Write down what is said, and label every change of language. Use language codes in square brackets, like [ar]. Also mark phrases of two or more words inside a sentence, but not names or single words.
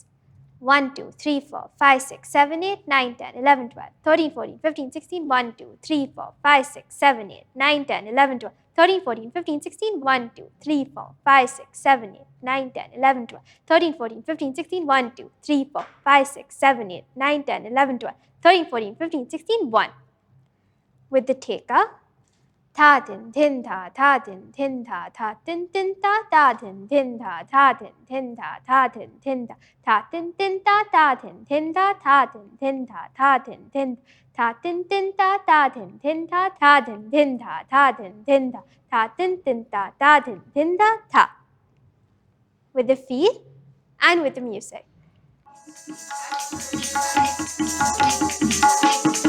[en] 1, 2, 3, 4, 5, 6, 7, 8, 9, 10, 11, 12, 13, 14, 15, 16, 1, 2, 3, 4, 5, 6, 7, 8, 9, 10, 11, 12, 13, 14, 15, 16, 1, 2, 3, 4, 5, 6, 7, 8, 9, 10, 11, 12, 13, 14, 15, 16, 1, 2, 3, 4, 5, 6, 7, 8, 9, 10, 11, 12, 13, 14, 15, 16, 1. With the theka, tha tin tin tha tha tin tin tha tha tin tin tha tha tin tin tha tha tin tin tha tha tin tin tha tha tin tin tha tha tin tin tha tha tin tin tha tha tin tin tha tin tin tha tha tin tin tha tha tin tin tha tha tin tin tha tha tin tin tha tha tin tin tha tha. With the feet and with the music.